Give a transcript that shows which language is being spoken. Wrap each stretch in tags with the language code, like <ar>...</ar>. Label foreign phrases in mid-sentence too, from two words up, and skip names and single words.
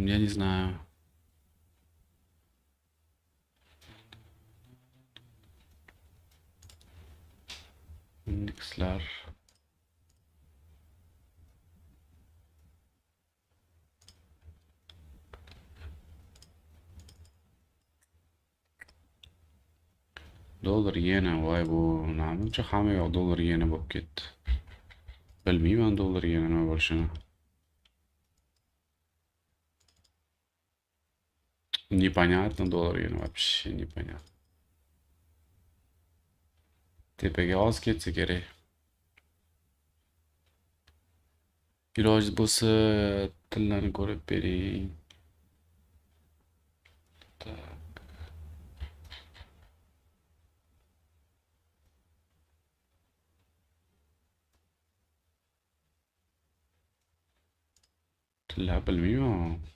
<ru>Я не знаю.</ru> <uz>Indekslar. Dollar yena, voy bu namuncha hamma yoq dollar yena bo'lib ketdi. Bilmayman dollar yena nima bo'lishini.</uz> <ru>Непонятно</ru> <uz>dollar yena</uz> <ru>вообще непонятно.</ru> <uz>Tepaga oz ketsa kerak. Iloji bo'lsa tillarni ko'rib bering. Tillar bilmayman.</uz>